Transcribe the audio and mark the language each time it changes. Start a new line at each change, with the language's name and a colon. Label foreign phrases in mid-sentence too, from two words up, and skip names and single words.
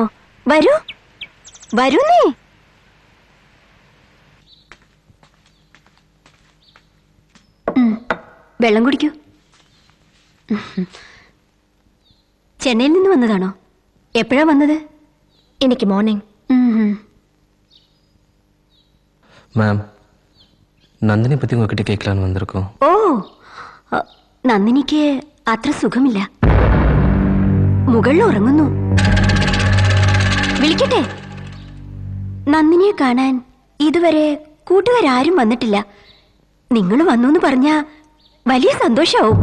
Malayalam: വരൂ വരൂ. നീ വെള്ളം കുടിക്കൂ. ചെന്നൈയിൽ നിന്ന് വന്നതാണോ? എപ്പോഴാ വന്നത്? എനിക്ക് മോർണിംഗ്.
Tamil: மேம், நந்தினி பற்றி உங்ககிட்ட கேட்கலான்னு வந்திருக்கோம்.
Malayalam: ഓ, നന്ദിനിക്ക് അത്ര സുഖമില്ല, മുകളിൽ ഉറങ്ങുന്നു. വിളിക്കട്ടെ? നന്ദിനിയെ കാണാൻ ഇതുവരെ കൂട്ടുകാരും വന്നിട്ടില്ല. നിങ്ങൾ വന്നു എന്ന് പറഞ്ഞാ വലിയ സന്തോഷാവും.